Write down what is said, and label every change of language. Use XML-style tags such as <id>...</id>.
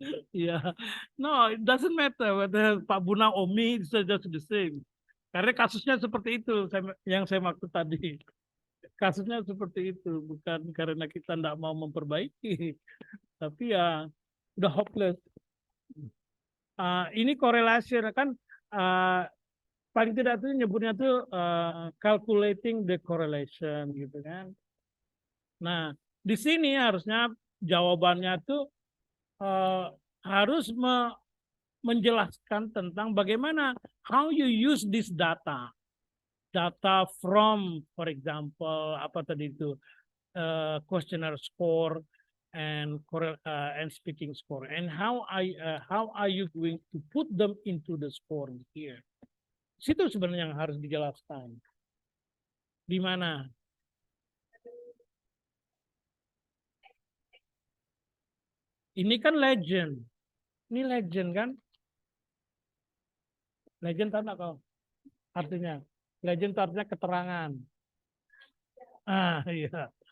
<en>Iya, no, it doesn't matter whether Pak Buna Omi it's just the same.</en> <id>Karena kasusnya seperti itu yang saya maksud tadi. Kasusnya seperti itu, bukan karena kita tidak mau memperbaiki, tapi ya udah hopeless. Ini korelasi kan uh, paling tidak tuh nyebutnya tuh</id> <en>calculating the correlation</en> <id>gitu kan. Nah, di sini harusnya jawabannya tuh harus menjelaskan tentang bagaimana</id> <en>how you use this data. Data from, for example,</en> <id>apa tadi itu</id> <en>questionnaire score and speaking score, and how are you going to put them into the score here?</en> <id>Situ sebenarnya yang harus dijelaskan. Di mana? Ini kan legend. Ini legend kan? Legend tahu nggak kau? Artinya, legend itu artinya keterangan. Iya.</id>